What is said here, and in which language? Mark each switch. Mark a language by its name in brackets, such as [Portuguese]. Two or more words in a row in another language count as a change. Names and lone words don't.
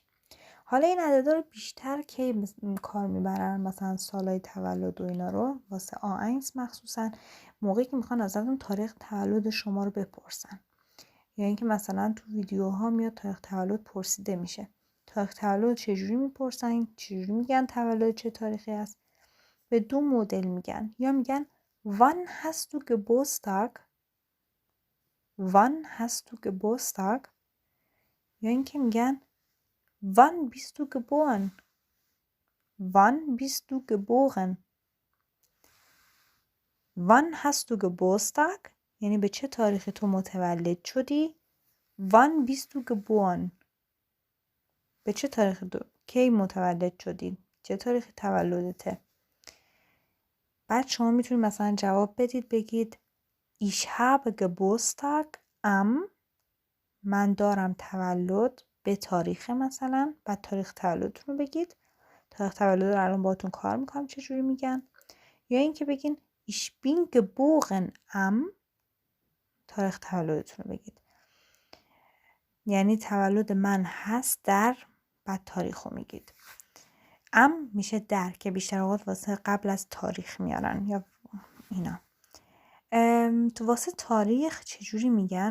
[Persian] حالا این عددا رو بیشتر که کار میبرن، مثلا سالهای تولد و اینا رو واسه آئنس مخصوصا موقعی که میخوان ازتون تاریخ تولد شما رو بپرسن، یا اینکه مثلا تو ویدیوها میاد تاریخ تولد پرسیده میشه. تاریخ تولد چجوری میپرسن، چجوری میگن تولد چه تاریخی است؟ به دو مدل میگن، یا میگن [German] wann hast du Geburtstag، wann hast du Geburtstag، [Persian] یا اینکه میگن [German] wann bist du geboren، wann bist du geboren. wann hast du Geburtstag [Persian] یعنی به چه تاریخی تو متولد شدی. [German] wann bist du geboren [Persian] به چه تاریخی کی متولد شدی، چه تاریخی تولدته. بعد شما میتونید مثلا جواب بدید، بگید [German] ich habe Geburtstag am، [Persian] من دارم تولد به تاریخ مثلا، بعد تاریخ تولدتون رو بگید. تاریخ تولد رو الان باهاتون کار میکنم چجوری میگن. یا اینکه بگین [German] ich bin geboren am، [Persian] تاریخ تولدتون رو بگید، یعنی تولد من هست در، بعد تاریخ رو میگید. ام میشه در، که بیشتر اوقات واسه قبل از تاریخ میارن یا اینا. تو واسه تاریخ چجوری میگن؟